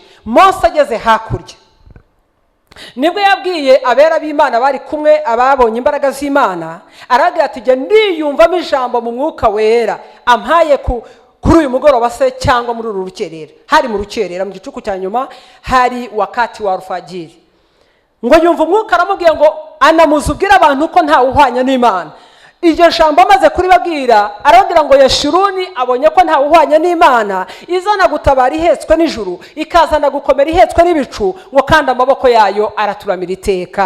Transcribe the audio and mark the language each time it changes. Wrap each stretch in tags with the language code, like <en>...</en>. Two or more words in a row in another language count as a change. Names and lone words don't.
<rw>Mose ageze hakurya nibwo yabwiye abera b'Imana bari kumwe, ababonye imbaraga z'Imana, aragira ati jya ndiyumvamo ijambo mu mwuka wera ampaye kuri uyu mugoroba se cyangwa muri uru rukerera. Hari mu rukerera, mu gicuku cya nyuma, hari</rw> <sw>wakati wa alfajiri.</sw> <rw>Ngo yumva umwuka aramubwiye ngo anamuzubwira abantu ko ntawe uhwanya n'Imana. Iryo jambo amaze kuribabwira, aragira ngo Yeshuruni abonye ko ntawe uhwanya n'Imana, izana gutabara ihetswe n'ijuru, ikazana gukomera ihetswe n'ibicu, ngo kandi amaboko yayo araturamira iteka.</rw>